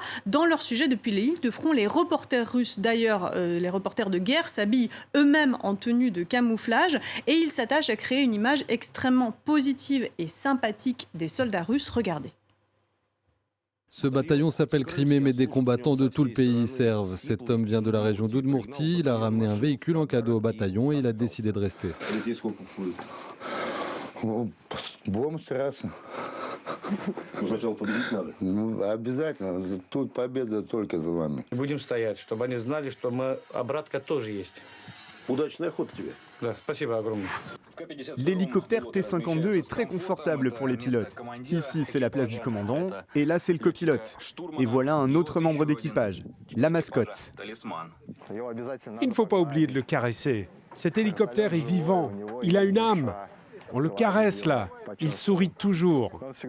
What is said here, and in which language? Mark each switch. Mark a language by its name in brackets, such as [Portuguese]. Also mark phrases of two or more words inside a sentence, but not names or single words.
[French] Dans leur sujet, depuis les lignes de front, les reporters russes, d'ailleurs, les reporters de guerre, s'habillent eux-mêmes en tenue de camouflage et ils s'attachent à créer une image extrêmement positive et sympathique des soldats russes. Regardez. Ce bataillon s'appelle Crimée, mais des combattants de tout le pays y servent. Cet homme vient de la région d'Oudmourtie, il a ramené un véhicule en cadeau au bataillon et il a décidé de rester. [Russian] Будем стараться. Сначала победить надо. Обязательно. Тут победа только за вами. Будем стоять, чтобы они знали, что обратка тоже есть. Удачной охоты тебе. Да, спасибо огромное. [French] L'hélicoptère T-52 est très confortable pour les pilotes. Ici, c'est la place du commandant, et là, c'est le copilote. Et voilà un autre membre d'équipage, la mascotte. Il ne faut pas oublier de le caresser. Cet hélicoptère est vivant, il a une âme. On le caresse là, il sourit toujours.